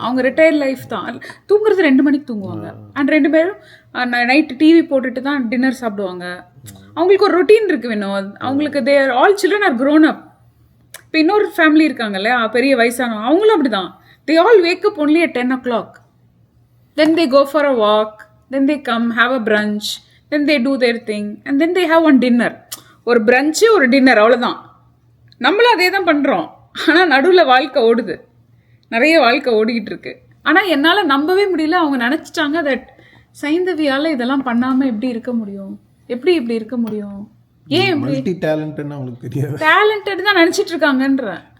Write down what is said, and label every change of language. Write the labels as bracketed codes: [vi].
[ta] அவங்க retired life தான். தூங்குறது 2 மணிக்கு தூங்குவாங்க. அண்ட் 2 பேரும் நைட்டு டிவி போட்டுட்டு தான் டின்னர் சாப்பிடுவாங்க. அவங்களுக்கு ஒரு ரொட்டீன் இருக்கு வினோத். அவங்களுக்கு [en] Their all children are grown up. [ta] இப்போ இன்னொரு ஃபேமிலி இருக்காங்கல்ல, பெரிய வயசானவங்க, அவங்களும் அப்படிதான். [en] They all wake up only at 10 o'clock. Then they go for a walk, then they come have a brunch, then they do their thing and then they have one dinner. [ta] ஒரு பிரஞ்சு ஒரு dinner, அவ்வளோதான். நம்மளும் அதே தான் பண்ணுறோம். ஆனால் நடுவில் வாழ்க்கை ஓடுது, நிறைய வாழ்க்கை ஓடிக்கிட்டு இருக்கு. ஆனால் என்னால் நம்பவே முடியல. அவங்க நினச்சிட்டாங்க தட் சைந்தவியால் இதெல்லாம் பண்ணாமல் எப்படி இருக்க முடியும், எப்படி இப்படி இருக்க முடியும், ஏன் மல்டி டேலண்டட்னு அவங்களுக்கு தெரியாது. டேலண்டட் தான் நினச்சிட்டு இருக்காங்கன்ற.